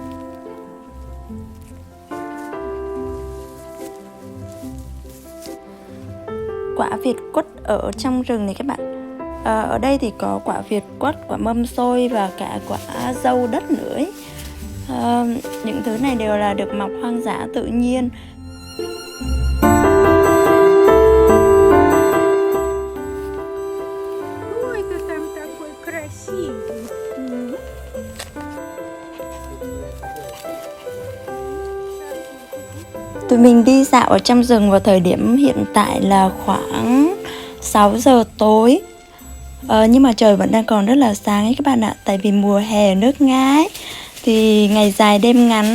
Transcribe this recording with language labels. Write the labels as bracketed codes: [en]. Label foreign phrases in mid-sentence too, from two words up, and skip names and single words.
[vi] Quả Việt quất ở trong rừng này các bạn. Ở đây thì có quả Việt quất, quả mâm xôi và cả quả dâu đất nữa ấy. Những thứ này đều là được mọc hoang dã tự nhiên. [ru] Ой, ты там такой красивый. [vi] Tụi mình đi dạo ở trong rừng vào thời điểm hiện tại là khoảng 6 giờ tối. Nhưng mà trời vẫn đang còn rất là sáng ấy các bạn ạ. Tại vì mùa hè ở nước Nga ấy, thì ngày dài đêm ngắn.